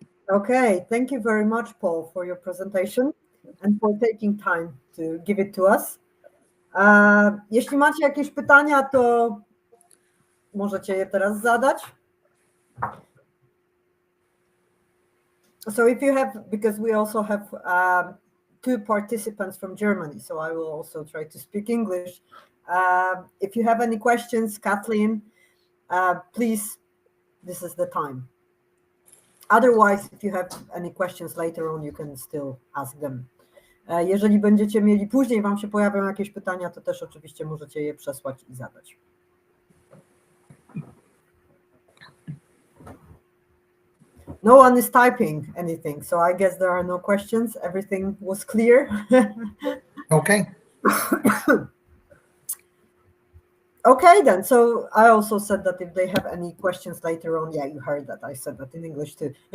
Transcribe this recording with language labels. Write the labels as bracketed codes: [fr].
[en] Okay, thank you very much, Paul, for your presentation and for taking time to give it to us. [pl] Jeśli macie jakieś pytania, to możecie je teraz zadać. [en] So if you have, because we also have 2 participants from Germany, so I will also try to speak English. If you have any questions, Kathleen, please, this is the time. Otherwise, if you have any questions later on, you can still ask them. [pl] Jeżeli będziecie mieli później, wam się pojawią jakieś pytania, to też oczywiście możecie je przesłać i zadać. [en] No one is typing anything, so I guess there are no questions. Everything was clear. Okay. Okay, then. So I also said that if they have any questions later on, yeah, you heard that. I said that in English too.